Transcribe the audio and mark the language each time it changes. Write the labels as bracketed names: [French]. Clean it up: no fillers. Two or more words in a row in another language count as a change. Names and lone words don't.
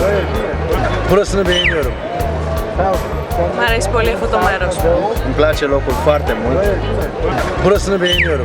[Turkish] Burasını beğeniyorum. [Greek] Μ' αρέσει πολύ αυτό το μέρος. [Romanian] Îmi place locul foarte mult. [Turkish] Burasını beğeniyorum.